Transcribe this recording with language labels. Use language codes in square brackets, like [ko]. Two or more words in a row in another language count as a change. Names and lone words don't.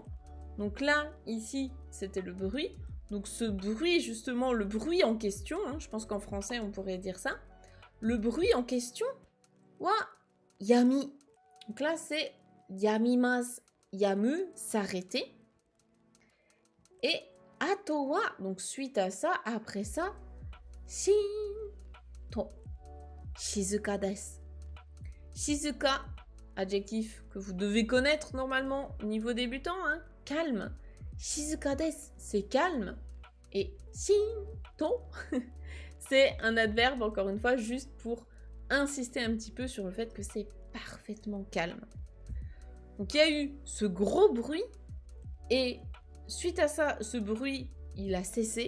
[fr] Donc là, ici, c'était le bruit. Donc ce bruit, justement, le bruit en question, hein, je pense qu'en français on pourrait dire ça, le bruit en question, [ja] は止み. [fr] Donc là c'est [ja] 止みます、止む, [fr] s'arrêter. Et [ja] あとは, [fr] donc suite à ça, après ça, [ja] しんと静かです. [fr] Shizuka, adjectif que vous devez connaître normalement niveau débutant, hein, calme. [ja] 静かです, [fr] c'est calme. Et shinto, c'est un adverbe, encore une fois, juste pour insister un petit peu sur le fait que c'est parfaitement calme. Donc il y a eu ce gros bruit, et suite à ça, ce bruit, il a cessé.